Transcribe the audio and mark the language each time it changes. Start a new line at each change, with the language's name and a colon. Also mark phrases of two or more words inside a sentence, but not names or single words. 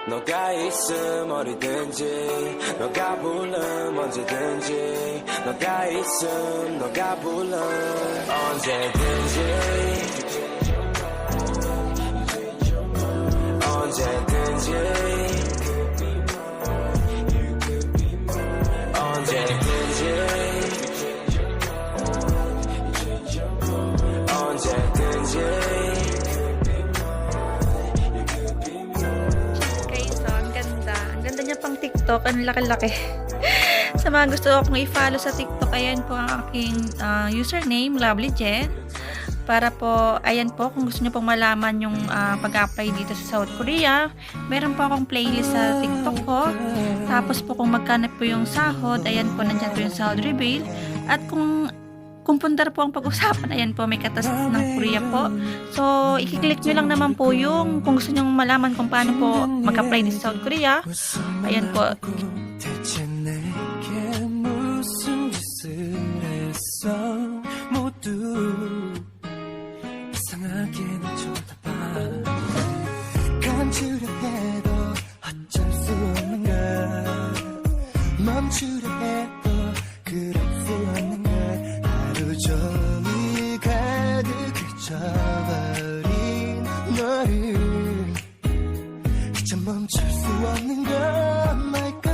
Korean: 너가 있음 어디든지 너가 부름 언제든지 너가 있음 너가 부름 언제든지 언제든지 언제든지 언제든지
English: Guys, so,
Filipino: ang ganda. Ang ganda niya pang TikTok. Ang laki-laki. Sa mga gusto akong i-follow sa TikTok, ayan po ang aking username, lovelyjen. Para po, ayan po, kung gusto niyo pong malaman yung pag-apply dito sa South Korea, meron po akong playlist sa TikTok ko. Tapos po, kung magkano po yung sahod, ayan po, nandyan po yung sahod reveal. At kung punta po ang pag-usapan, ayan po, may katas ng Korea po. So, i-click nyo lang naman po yung kung gusto nyo malaman kung paano po mag-apply dito sa South Korea. Ayan po.
Korean: 대체 내게 무슨 짓을 했어 모두 이상하게 날 쳐다봐 감추려 해도 어쩔 수 없는 걸 멈추려 해도 그럴 수 없는 걸 하루 종일 가득히 져버린 너를 이제 멈출 수 없는 걸